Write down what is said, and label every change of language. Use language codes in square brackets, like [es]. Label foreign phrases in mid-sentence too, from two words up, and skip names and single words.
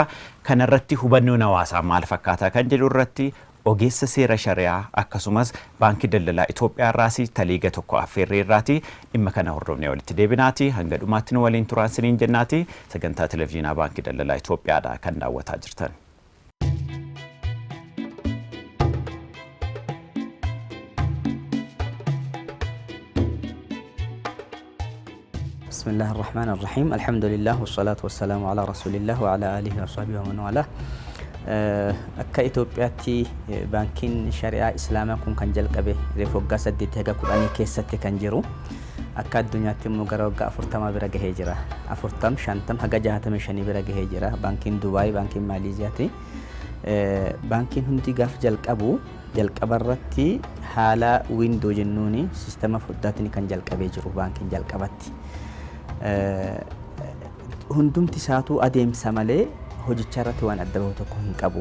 [om] Kana irratti hubannoon hawaasaa maal fakkaataa kan jedhu irratti ogeessa seera shari'aa akkasumas baankii daldalaa Itoophiyaa irraas taliiga tokko affeerree irraati dhimma kana hordofnee walitti deebinaati hanga dhumaatti nu waliin turaan siniin jennaati sagantaa televiziyoonaa baankii daldalaa Itoophiyaadha kan daawwataa jirtan. [ar] بسم الله الرحمن الرحيم الحمد لله والصلاة والسلام على رسول الله وعلى آله وصحبه ومن والاه. [om] akka Itoophiyaatti baankiin shari'aa islaamaa kun kan jalqabe reefu waggaa 8 haga 10 keessatti kan jiru akka addunyaatti immoo gara waggaa 40 bira gahee jira 40 50 haga 65 bira gahee jira baankiin Dubaay baankiin Maaleeziyaati baankiin hundi gaaf jalqabarratti haala windoo jennuuni sistema foddaatiin kan jalqabee jiru baankiin jalqabatti hundumti isaatu adeemsa malee hojicha irratti waan adda bahu tokko hin qabu.